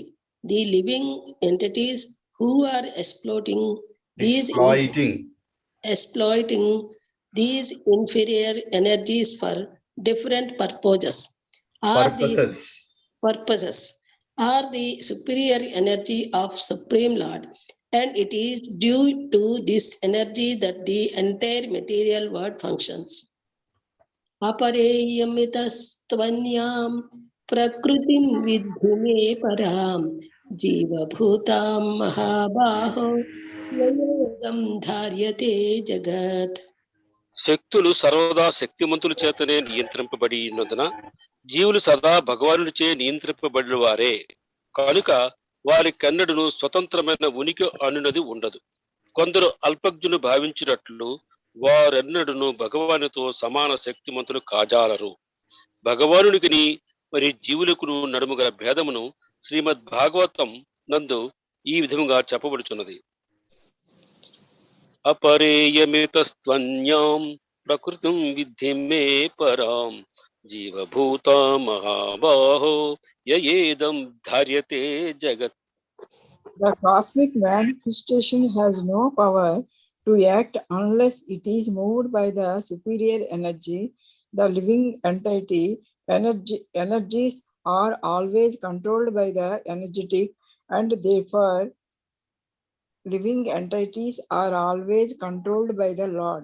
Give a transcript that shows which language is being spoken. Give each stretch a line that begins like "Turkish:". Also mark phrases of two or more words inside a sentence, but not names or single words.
English: The living entities who are exploiting these inferior energies for different purposes are the superior energy of Supreme Lord, and it is due to this energy that the entire material world functions.
Sanskrit: अपरेयमितस्त्वन्याम् प्रकृतिम् विधि मे परम् जीव भूतम् महाबाहो ययोगम् धार्यते जगत्.
Telugu: శక్తులు సర్వదా శక్తిమంతుల చేతనే నియంత్రింపబడి ఉన్నందున జీవులు సదా భగవానుడిచే నియంత్రింపబడిన వారే కనుక వారి కన్నడును స్వతంత్రమైన ఉనికి అనున్నది ఉండదు. కొందరు అల్పజ్ఞులు భావించినట్లు వారెన్నడును భగవానుతో సమాన శక్తిమంతులు కాజాలరు. భగవానుడికిని మరి జీవులకు నడుము గల భేదమును శ్రీమద్ భాగవతం నందు ఈ విధముగా చెప్పబడుచున్నది.
Sanskrit: అపరేయమితస్త్వన్యాం ప్రకృతిం విద్ధి మే పరాం జీవభూత మహాబాహో యయేదం ధార్యతే జగత్.
English: The cosmic manifestation has no power to act unless it is moved by the superior energy. The living energies are always controlled by the energetic, and therefore living entities are always controlled by the Lord.